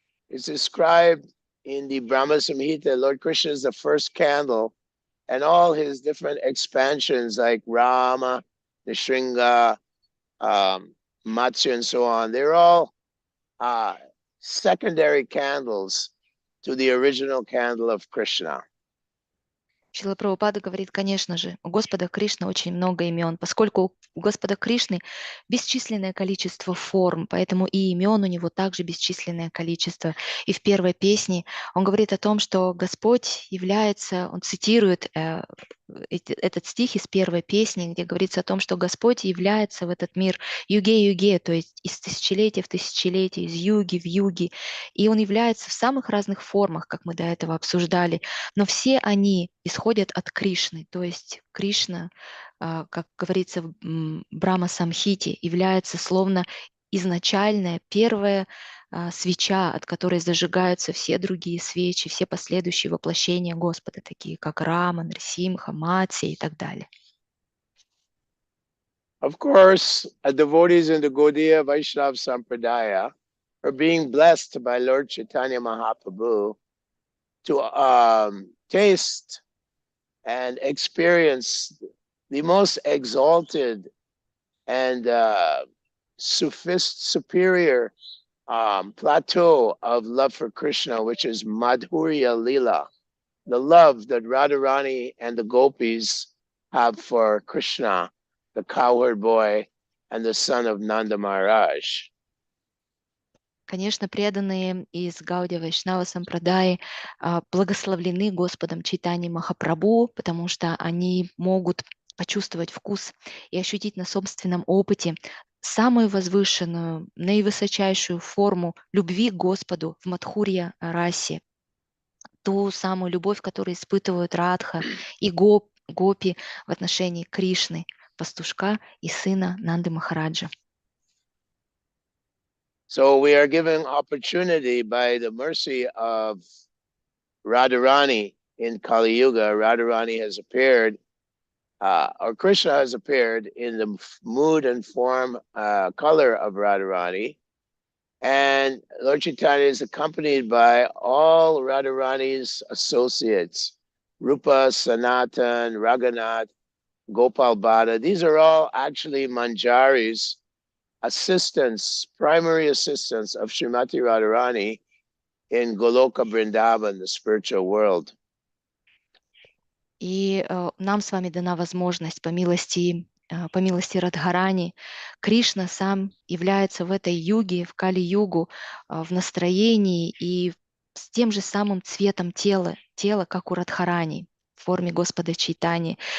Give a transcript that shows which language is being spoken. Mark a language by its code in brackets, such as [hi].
[en] It's described in the Brahma Samhita, Lord Krishna is the first candle, and all his different expansions like Rama, Nishringa, Matsya, and so on, they're all secondary candles to the original candle of Krishna. [ru] Шрила Прабхупада говорит, конечно же, у Господа Кришны очень много имен, поскольку у Господа Кришны бесчисленное количество форм, поэтому и имен у него также бесчисленное количество. И в первой песне он говорит о том, что Господь является, он цитирует этот стих из первой песни, где говорится о том, что Господь является в этот мир [sa] юге-юге, [ru] то есть из тысячелетия в тысячелетие, из юги в юги, и он является в самых разных формах, как мы до этого обсуждали, но все они исходят от Кришны, то есть Кришна, как говорится в Брахма Самхите, является словно изначальная первая свеча, от которой зажигаются все другие свечи, все последующие воплощения Господа, такие как Рама, Нрсимха, Матсия и так далее. [en] Of course, devotees in the Gaudiya Vaishnava Sampradaya are being blessed by Lord Chaitanya Mahaprabhu to taste and experience the most exalted and superior plateau of love for Krishna, which is Madhurya Lila, the love that Radharani and the gopis have for Krishna, the cowherd boy and the son of Nanda Maharaj. [ru] Конечно, преданные из Гаудия Вайшнава Сампрадаи благословлены Господом Чайтаньей Махапрабху, потому что они могут почувствовать вкус и ощутить на собственном опыте самую возвышенную, наивысочайшую форму любви к Господу в Мадхурья расе, ту самую любовь, которую испытывают Радха и гопи в отношении Кришны, пастушка и сына Нанды Махараджа. [en] So we are given opportunity by the mercy of Radharani in Kali Yuga. Radharani has appeared, or Krishna has appeared in the mood and form, color of Radharani. And Lord Chaitanya is accompanied by all Radharani's associates, Rupa, Sanatan, Raghunath, Gopal Bhatta. These are all actually Manjaris, assistants, primary assistants of Srimati Radharani in Goloka Vrindavan, the spiritual world. [ru] И нам с вами дана возможность по милости Радхарани. Кришна сам является в этой юге, в Кали-югу, в настроении и с тем же самым цветом тела, как у Радхарани, в форме Господа Чайтани.